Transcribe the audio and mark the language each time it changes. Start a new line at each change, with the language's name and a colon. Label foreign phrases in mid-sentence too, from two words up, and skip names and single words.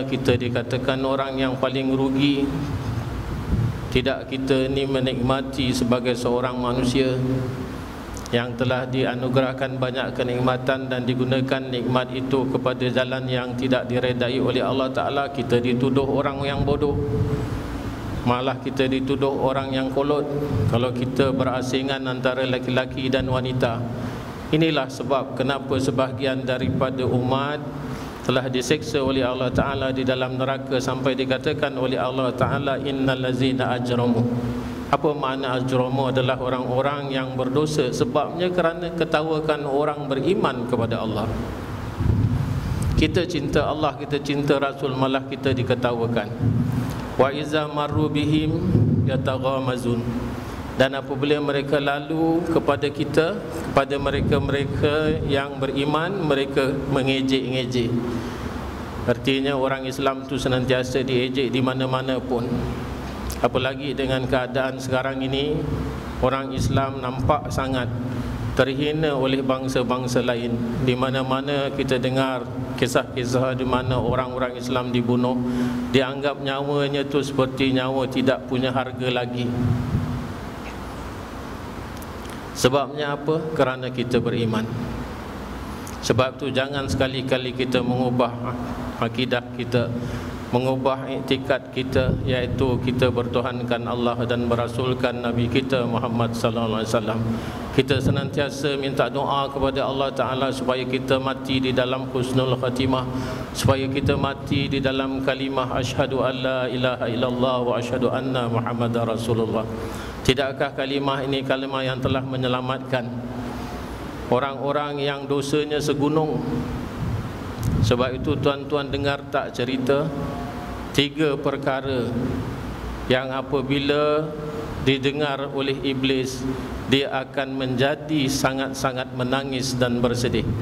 Malay: Kita dikatakan orang yang paling rugi. Tidak kita ni menikmati sebagai seorang manusia yang telah dianugerahkan banyak kenikmatan dan digunakan nikmat itu kepada jalan yang tidak diredai oleh Allah Ta'ala. Kita dituduh orang yang bodoh, malah kita dituduh orang yang kolot kalau kita berasingan antara laki-laki dan wanita. Inilah sebab kenapa sebahagian daripada umat telah diseksa oleh Allah Ta'ala di dalam neraka, sampai dikatakan oleh Allah Ta'ala
Arabic: إن الذين أجرموا.
Malay: Apa makna ajramu? Adalah orang-orang yang berdosa. Sebabnya kerana ketawakan orang beriman kepada Allah. Kita cinta Allah, kita cinta Rasul, malah kita diketawakan.
Arabic: وإذا مروا بهم يتغامزون.
Malay: Dan apabila mereka lalu kepada kita, kepada mereka-mereka yang beriman, mereka mengejek-ngejek. Artinya orang Islam itu senantiasa diejek di mana-mana pun. Apalagi dengan keadaan sekarang ini, orang Islam nampak sangat terhina oleh bangsa-bangsa lain. Di mana-mana kita dengar kisah-kisah di mana orang-orang Islam dibunuh, dianggap nyawanya itu seperti nyawa tidak punya harga lagi. Sebabnya apa? Kerana kita beriman. Sebab tu jangan sekali-kali kita mengubah akidah kita, mengubah iktikad kita, iaitu kita bertuhankan Allah dan berasulkan Nabi kita Muhammad
Arabic: صلى الله عليه وسلم.
Malay: Kita senantiasa minta doa kepada Allah Ta'ala supaya kita mati di dalam
Arabic: حسن الخاتمة,
Malay: supaya kita mati di dalam kalimah
Arabic: أشهد أن لا إله إلا الله وأشهد أن محمدا رسول الله.
Malay: Tidakkah kalimah ini kalimah yang telah menyelamatkan orang-orang yang dosanya segunung? Sebab itu tuan-tuan dengar tak cerita 3 perkara yang apabila didengar oleh iblis, dia akan menjadi sangat-sangat menangis dan bersedih.